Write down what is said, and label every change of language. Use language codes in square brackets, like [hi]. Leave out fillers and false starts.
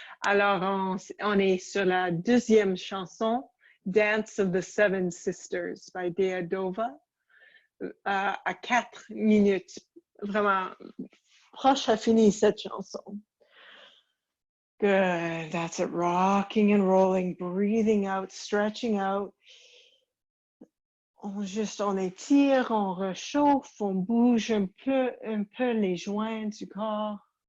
[fr] Alors on est sur la deuxième chanson, Dance of the Seven Sisters by Dea Dova, à 4 minutes, vraiment proche à finir cette chanson. [en] Good, that's it, rocking and rolling, breathing out, stretching out. [fr] On étire, on réchauffe, on bouge un peu les joints du corps.